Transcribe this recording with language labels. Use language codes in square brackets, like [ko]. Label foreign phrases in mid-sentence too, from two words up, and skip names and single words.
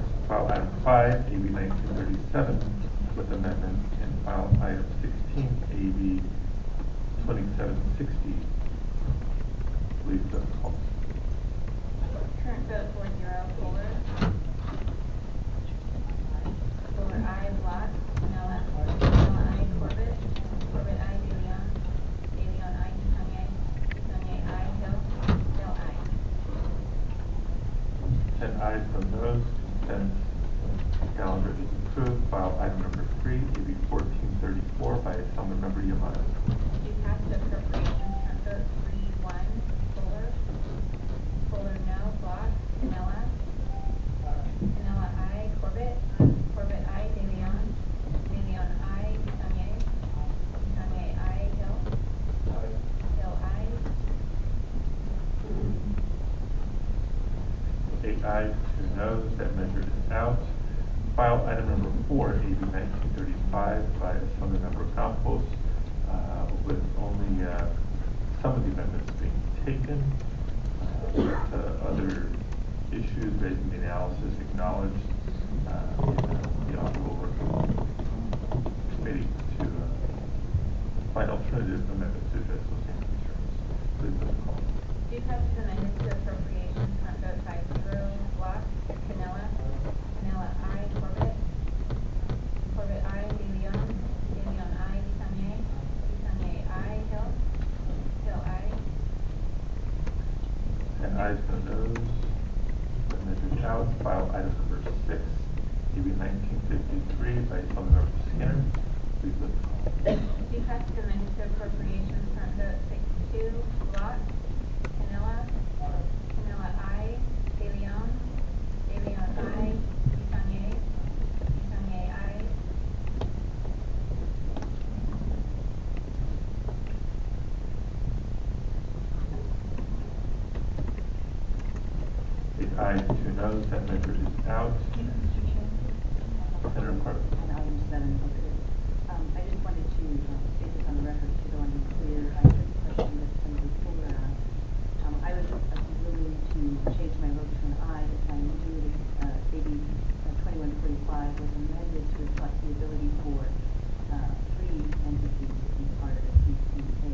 [en] File item 5, AB 1937, with amendments, and file item 16, AB 2760. Please call. Current vote 4-0, Fuller. Fuller, aye. Black. Pinella. Pinella, aye. Corbett. Corbett, aye. De Leon. De Leon, aye. Tanya. Tanya, aye. Hill. Hill, aye. 10 ayes, no noes. Consent calendar is approved. File item number 3, AB 1434 by Assembly Member Yamato. You passed the appropriations. Current vote 3-1, Fuller. Fuller, no. Black. Pinella. Pinella, aye. Corbett. Corbett, aye. De Leon. De Leon, aye. Tanya. Tanya, aye. Hill. Hill, aye. 8 ayes, 2 noes. That measure is out. File item number 4, AB 1935 by Assembly Member Campos, with only some of the amendments being taken. Other issues raising the analysis acknowledged in the honorable work committee to find alternative amendments to address those same concerns. Please let the call. You passed the amendments to appropriations. Current vote 5-0, Black. Pinella. Pinella, aye. Corbett. Corbett, aye. De Leon. De Leon, aye. Tanya. Tanya, aye. Hill. Hill, aye. 10 ayes, no noes. That measure is out. File item number 6, AB 1953 by Assembly Member Skinner. Please let the call. You passed the amendments to appropriations. Current vote 6-2, Black. Pinella. Pinella, aye. De Leon. De Leon, aye. Tanya. Tanya, aye. 8 ayes, 2 noes. That measure is out. Senator Carter. On item 7, okay. I just wanted to state this on the record so that I'm clear. I heard the question that Senator Fuller asked. I was willing to change my vote to an aye if I knew that AB 2145 was amended to reflect the ability for 3 entities to be part of a CCA.